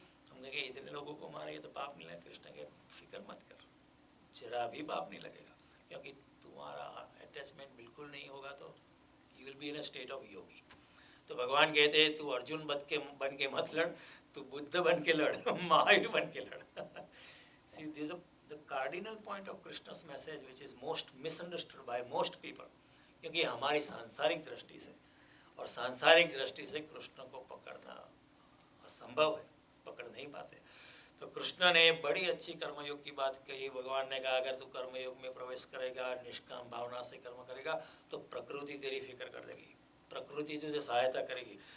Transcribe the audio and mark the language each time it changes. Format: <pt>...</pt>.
<hi>हमने कहा इतने लोगों को मारेगा तो पाप नहीं लगेगा। कृष्ण के फिक्र मत कर, जरा भी पाप नहीं लगेगा, क्योंकि तुम्हारा अटैचमेंट बिल्कुल नहीं होगा तो</hi> <en>You will be in a state of yogi.</en> <hi>तो भगवान कहते हैं तू अर्जुन बन के मत लड़, तू बुद्ध बन के लड़, महावीर बन के लड़।</hi> <en>See, this is the cardinal point of Krishna's message, which is most misunderstood by most people.</en> <hi>क्योंकि हमारी सांसारिक दृष्टि से और सांसारिक दृष्टि से कृष्ण को पकड़ना असंभव है, पकड़ नहीं पाते। तो कृष्ण ने बड़ी अच्छी कर्मयोग की बात कही। भगवान ने कहा अगर तू कर्मयोग में प्रवेश करेगा, निष्काम भावना से कर्म करेगा, तो प्रकृति तेरी फिक्र कर देगी, प्रकृति तुझे सहायता करेगी।</hi>